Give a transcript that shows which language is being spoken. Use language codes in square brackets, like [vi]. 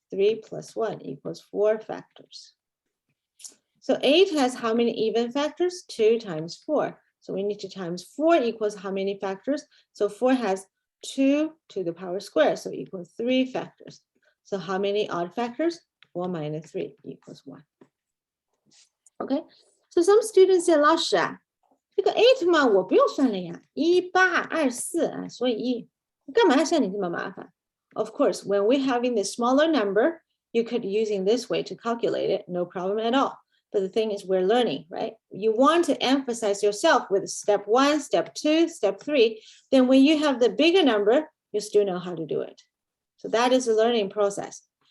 [en] 3 plus 1 equals 4 factors. So 8 has how many even factors? 2 times 4. So we need to times 4 equals how many factors? So 4 has 2 to the power square, so equals 3 factors. So how many odd factors? 4 minus 3 equals 1. [zh] Okay, so some students say, 老师啊，这个 8嘛，我不用算了呀，1、8、2、4啊，所以干嘛像你这么麻烦？ [en] Of course, when we're having the smaller number, you could using this way to calculate it, no problem at all. But the thing is we're learning, right? You want to emphasize yourself with step 1, step 2, step 3. Then when you have the bigger number, you still know how to do it. So that is a learning process.